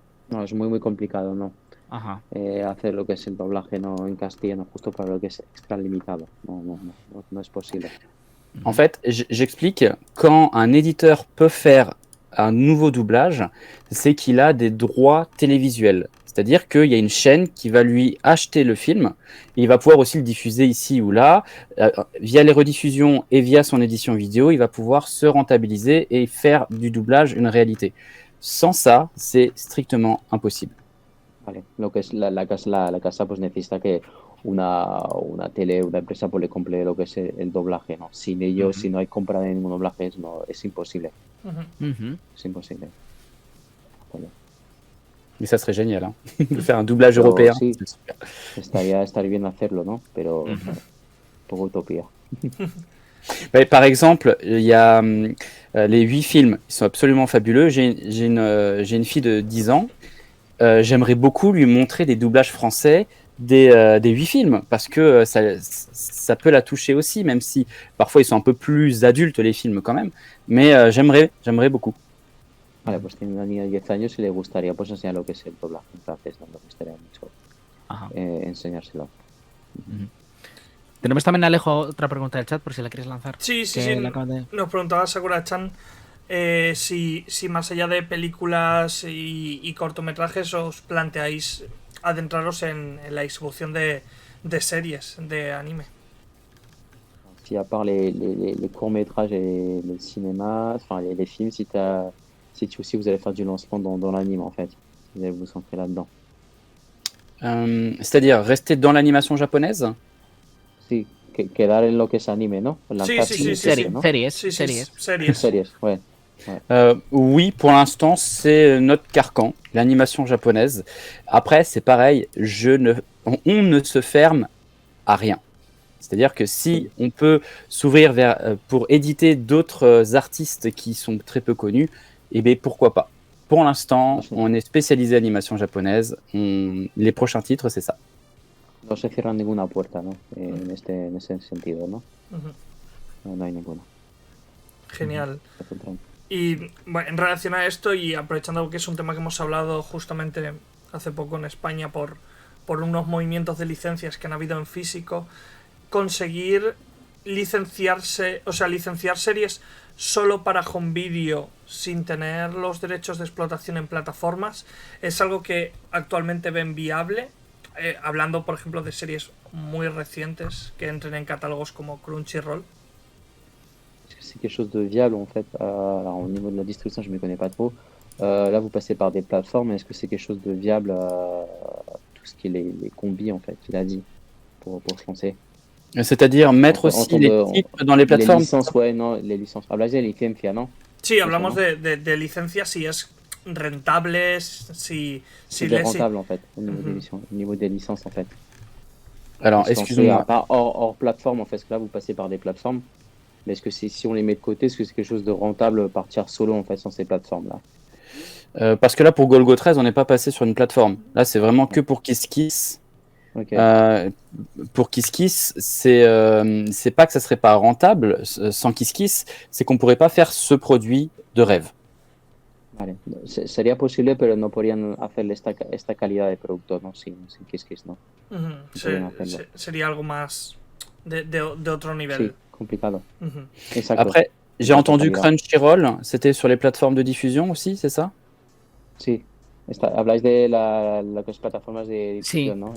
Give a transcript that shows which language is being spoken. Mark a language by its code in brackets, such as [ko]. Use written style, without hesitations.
[es] No, es muy complicado, ¿no? Ajá. Hacer lo que es el doblaje no en castellano justo para lo que es extra limitado. No es posible. [fr] En fait, j'explique, quand un éditeur peut faire un nouveau doublage, c'est qu'il a des droits télévisuels. C'est-à-dire qu'il y a une chaîne qui va lui acheter le film, et il va pouvoir aussi le diffuser ici ou là. Via les rediffusions et via son édition vidéo, il va pouvoir se rentabiliser et faire du doublage une réalité. Sans ça, c'est strictement impossible. [es] Vale. Lo que es la casa pues necesita que una empresa pues le compre lo que es el doblaje, ¿no? Sin ellos, si no hay compra de ningún doblaje, es imposible. Es imposible. Vale. [fr] Mais ça serait génial, hein, de faire un doublage européen. [es] Sí, estaría bien hacerlo, ¿no? Pero un poco utopía. [fr] Par exemple, il y a les 8 films, ils sont absolument fabuleux. J'ai une fille de 10 ans. J'aimerais beaucoup lui montrer des doublages français des 8 films, parce que ça peut la toucher aussi, même si parfois ils sont un peu plus adultes, les films quand même. Mais j'aimerais beaucoup. [es] Vale, pues tiene una niña de 10 años y le gustaría pues enseñar lo que es el doblaje en francés, ¿no? Le gustaría mucho enseñárselo. Tenemos también, Alejo, otra pregunta del chat, por si la quieres lanzar. Sí. Nos preguntaba Sakura-chan si más allá de películas y cortometrajes os planteáis adentraros en la distribución de series de anime. [fr] Si à part les courts-métrages et le cinéma, enfin les films, si vous allez faire du lancement dans l'anime, en fait, vous allez vous centrer là-dedans. C'est-à-dire rester dans l'animation japonaise? [es] Sí, quedar en lo que es anime, ¿no? Series, [fr] ouais. Oui, pour l'instant, c'est notre carcan, l'animation japonaise. Après, c'est pareil, on ne se ferme à rien. C'est-à-dire que si on peut s'ouvrir pour éditer d'autres artistes qui sont très peu connus, eh bien pourquoi pas. Pour l'instant, on est spécialisé animation japonaise. Les prochains titres, c'est ça. [es] No se cierra ninguna puerta, ¿no? En ese sentido, ¿no? No hay ninguna. Genial. Y bueno, en relación a esto, y aprovechando que es un tema que hemos hablado justamente hace poco en España por unos movimientos de licencias que han habido en físico, conseguir licenciar series solo para home video sin tener los derechos de explotación en plataformas es algo que actualmente ven viable, hablando por ejemplo de series muy recientes que entren en catálogos como Crunchyroll. [fr] C'est quelque chose de viable en fait. Alors au niveau de la distribution, je ne me connais pas trop. Là, vous passez par des plateformes. Est-ce que c'est quelque chose de viable, tout ce qui est les combis en fait, qu'il a dit, pour se lancer? C'est-à-dire mettre aussi les titres dans les plateformes. Les licences, ouais, non, les licences. [es] Hablas de licencia, ¿no? Sí, hablamos de licencias, si es rentable, si [fr] c'est rentable en fait, au niveau des licences en fait. Alors, excusez-moi. Pas hors plateforme en fait, parce que là, vous passez par des plateformes. Mais est-ce que si on les met de côté, est-ce que c'est quelque chose de rentable partir solo en fait sur ces plateformes-là? Parce que là, pour Golgo 13, on n'est pas passé sur une plateforme. Là, c'est vraiment que pour Kiss Kiss. [en] Okay. [fr] Pour Kiss Kiss, c'est pas que ça serait pas rentable sans Kiss Kiss, c'est qu'on pourrait pas faire ce produit de rêve. [es] Vale, sería posible, pero no podrían hacerle esta calidad de producto, ¿no? Sin Kiss Kiss, ¿no? Sería algo más de otro nivel. Sí, complicado. Exacto. [fr] Après, j'ai entendu Crunchyroll, c'était sur les plateformes de diffusion aussi, c'est ça? [es] Sí. Habláis de las plataformas de difusión, ¿no?